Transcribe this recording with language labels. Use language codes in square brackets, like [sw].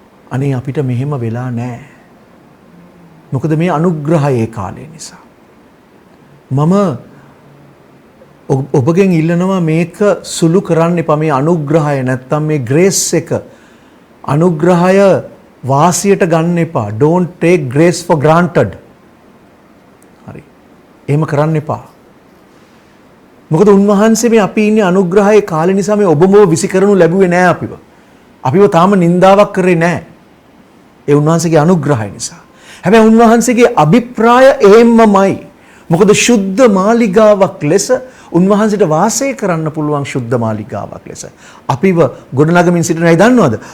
[si] අනේ අපිට මෙහෙම වෙලා නැහැ. මොකද මේ අනුග්‍රහය ඒ කාලේ නිසා. මම ඔබගෙන් ඉල්ලනවා මේක සුළු කරන්න එපා. මේ අනුග්‍රහය නැත්තම් මේ ග්‍රේස් එක අනුග්‍රහය වාසියට ගන්න එපා. [en] Don't take grace for granted. [si] හරි. එහෙම කරන්න එපා. මොකද උන්වහන්සේ මේ අපි ඉන්නේ අනුග්‍රහයේ කාලේ නිසා මේ ඔබම විසි කරනු ලැබුවේ නෑ අපිව. අපිව තාම නින්දාවක් කරේ නෑ. ඒ උන්වහන්සේගේ අනුග්‍රහය නිසා. හැබැයි උන්වහන්සේගේ අභිප්‍රාය එහෙම්මමයි. මොකද ශුද්ධ මාලිගාවක් ලෙස උන්වහන්සේට වාසය කරන්න පුළුවන් ශුද්ධ මාලිගාවක් ලෙස අපිව ගොඩනගමින් සිටිනයි දන්නවද?